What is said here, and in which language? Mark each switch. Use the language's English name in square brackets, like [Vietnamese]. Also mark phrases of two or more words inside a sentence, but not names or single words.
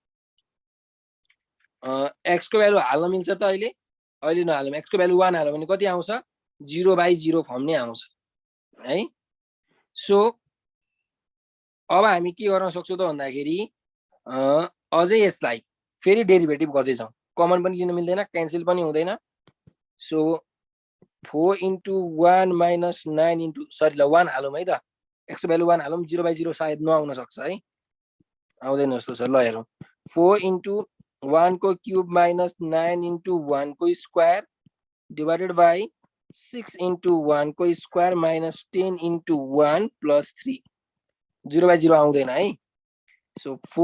[Nepali] हाल्न मिल्छ त अहिले नहालौँ x को भ्यालु 1 हाल्यो भने कति आउँछ 0/0 फर्म नै आउँछ है सो अब हामी के गर्न सक्छौं त भन्दाखेरि अझै यसलाई फेरि डेरिभेटिभ गर्दै जाउँ कमन पनि लिन मिल्दैन क्यान्सल पनि हुँदैन सो 4 [English] into 1 minus 9 into [Nepali] सरी ल 1 हालौँ है त x को भ्यालु 1 हालौँ 0/0 सायद नआउन सक्छ है आउँदैन जस्तो छ ल हेरौँ 4 into 1 को [English] cube minus [Nepali] 9 into 1 को [English] square divided by [Nepali] 6 into 1 को [English] square minus [Nepali] 10 into 1 प्लस 3 0/0 आउँदैन है सो